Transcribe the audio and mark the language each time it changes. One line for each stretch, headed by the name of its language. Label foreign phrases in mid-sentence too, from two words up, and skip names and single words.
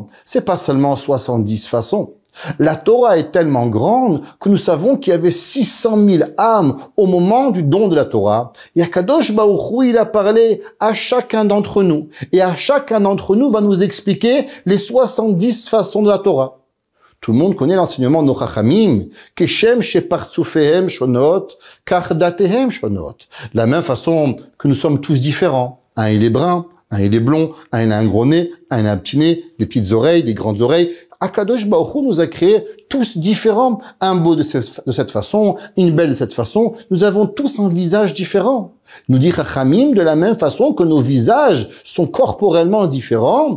French: C'est pas seulement 70 façons. La Torah est tellement grande que nous savons qu'il y avait 600 000 âmes au moment du don de la Torah. Et
Hebrew: הקדוש ברוך הוא,
French: il a parlé à chacun d'entre nous. Et à chacun d'entre nous va nous expliquer les 70 façons de la Torah. Tout le monde connaît l'enseignement de nos Chachamim,
Hebrew: כשם שפרצופיהם שונות, כדעותיהם שונות.
French: La même façon que nous sommes tous différents. Un il est brun, un il est blond, un il a un gros nez, un il a un petit nez, des petites oreilles, des grandes oreilles.
Hebrew: הקדוש ברוך הוא
French: nous a créés tous différents. Un beau de cette façon, une belle de cette façon. Nous avons tous un visage différent. Nous dit Chachamim de la même façon que nos visages sont corporellement différents.